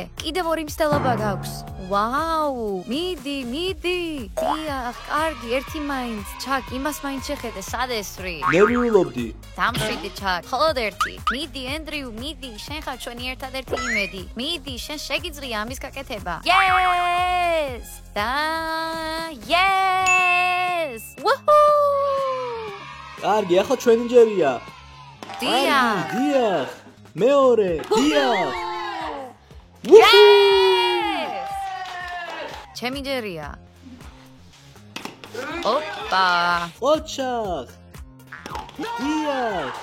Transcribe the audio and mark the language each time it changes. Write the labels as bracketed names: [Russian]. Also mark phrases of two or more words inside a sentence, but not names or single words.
[Georgian] კიდევ 2 მცდელობა გაქვს. ვაუ, მიდი. დია, კარგი, ერთი მაინც. ჩაკ, იმას მაინც შეხედე, სად ესვრი? ნერვიულობდი. დამშვიდი ჩაკ, მხოლოდ ერთი. მიდი, ენდრიუ, მიდი, შენ ხარ ჩვენი ერთადერთი იმედი. მიდი, შენ შეგიძლია ამის გაკეთება. [English] Yes! Yes! Woohoo! [Georgian] კარგი, ახლა ჩვენი ჯერია. დია. დიახ. მეორე, დიახ. Yes! ჩემი ჯერია. ოპა. ოჩახ. დიახ.